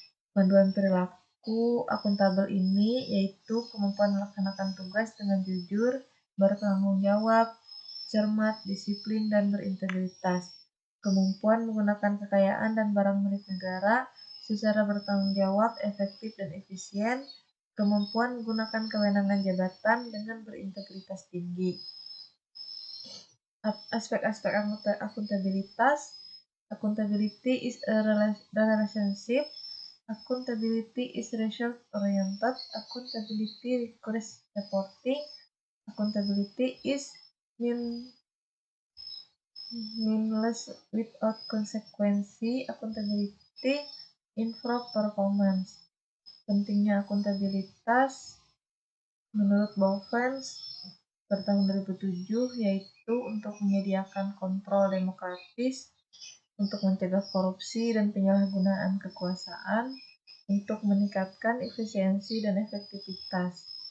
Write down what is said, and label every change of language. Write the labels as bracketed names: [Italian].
[Indonesian] Panduan perilaku akuntabel ini yaitu kemampuan melaksanakan tugas dengan jujur, bertanggung jawab, cermat, disiplin, dan berintegritas. Kemampuan menggunakan kekayaan dan barang milik negara secara bertanggung jawab, efektif, dan efisien. Kemampuan menggunakan kewenangan jabatan dengan berintegritas tinggi. Aspek-aspek akuntabilitas. [English] Accountability is a relationship. Accountability is result-oriented. Accountability requires reporting. Accountability is meaningless without consequence. Accountability improve performance. [Indonesian] Pentingnya akuntabilitas menurut Bowens pada tahun 2007 yaitu untuk menyediakan kontrol demokratis, untuk mencegah korupsi dan penyalahgunaan kekuasaan, untuk meningkatkan efisiensi dan efektivitas.